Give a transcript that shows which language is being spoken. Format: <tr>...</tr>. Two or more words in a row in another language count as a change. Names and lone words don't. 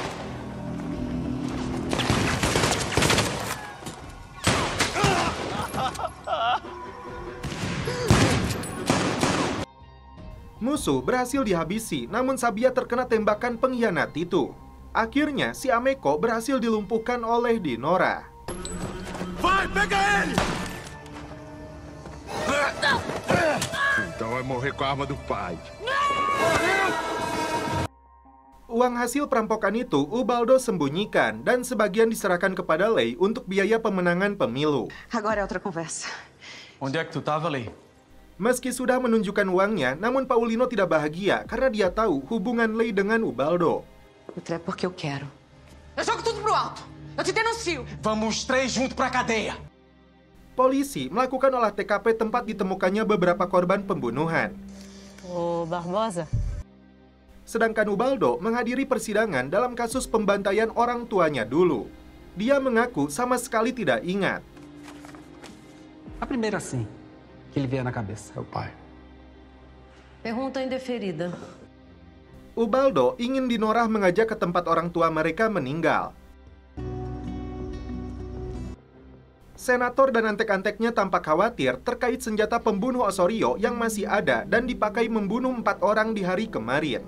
<id>Musuh berhasil dihabisi, namun Sabia terkena tembakan pengkhianat itu. Akhirnya, si Ameko berhasil dilumpuhkan oleh Dinora.</id> <pt>Vai, pega ele! Então vai morrer com a arma do pai.</pt> <id>Uang hasil perampokan itu Ubaldo sembunyikan dan sebagian diserahkan kepada Lei untuk biaya pemenangan pemilu.</id> <pt>Agora é outra conversa. Onde é que tu tava, Lei?</pt> <id>Meski sudah menunjukkan uangnya, namun Paulino tidak bahagia karena dia tahu hubungan Lei dengan Ubaldo.</id> <pt>Outra é porque eu quero. Eu jogo tudo pro alto! Eu te denuncio! Vamos três junto pra cadeia.</pt> <id>Polisi melakukan olah TKP tempat ditemukannya beberapa korban pembunuhan.</id> <pt>Ô, Barbosa.</pt> <id>Sedangkan Ubaldo menghadiri persidangan dalam kasus pembantaian orang tuanya dulu. Dia mengaku sama sekali tidak ingat.</id> <pt>A primeira sim, que ele veio na cabeça. Meu pai. Pergunta indeferida.</pt> <id>Ubaldo ingin Dinorah mengajak ke tempat orang tua mereka meninggal. Senator dan antek-anteknya tampak khawatir terkait senjata pembunuh Osorio yang masih ada dan dipakai membunuh 4 orang di hari kemarin.</id>